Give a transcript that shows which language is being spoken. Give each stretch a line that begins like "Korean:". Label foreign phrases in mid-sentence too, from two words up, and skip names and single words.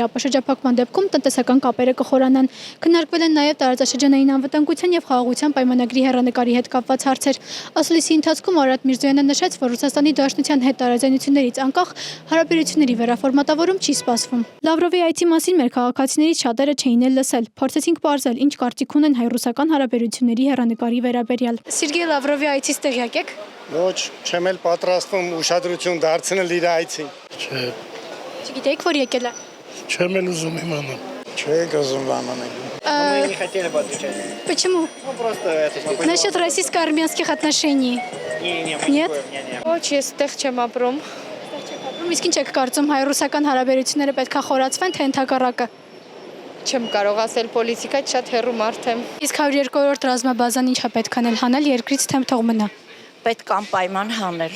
Armenian: ապաշրջափակման դեպքում տնտեսական կապերը կխորանան։ Քննարկվել են նաեւ տարածաշրջանային անվտանգության եւ խաղաղության պայմանագրերի պայմանագրի հեռանկարի հետ կապված հարցեր։ Ասուլիսի ընթացքում Արարատ Միրզոյանը նշեց, որ Ռուսաստանի Դաշնության հետ տարաձայնություններից անկախ հարաբերությունների վերաֆորմատավորում չի սպասվում։ Լավրովի այցի մասին մեր քաղաքացիներից շատերը չէին էլ լսել։ Փորձեցինք պարզել, ինչ կարծիք ունեն հայ-ռուսական հարաբերությունների հեռանկարի վերաբերյալ։ Սերգեյ Լավրովի այցից տեղյակ եք։ Ոչ, չեմ էլ պատրաստվում ուշադրություն դարձնել իր այցին։ Չէ, Չգիտեիք, որ եկել է։ չեմ էլ ուզում իմանալ։ Չեք ուզում բանանել։
Russian: Мы не хотели бы отвечать. Почему? Ну, просто это... Насчет российско-армянских отношений. Не, Нет? не.
Armenian: Ոչ, ես այդտեղ չեմ ապրում։ Իսկ ինչ եք կարծում, հայ-ռուսական հարաբերությունները պետք է խորացվեն, թե ընդհակառակը։ Չեմ կարող ասել պոլիտիկա շատ հեռու մարդ եմ։ Իսկ 102-րդ ռազմաբազան ինչա պետք անել երկրից թե թող մնա։ Պետք անպայման հանել։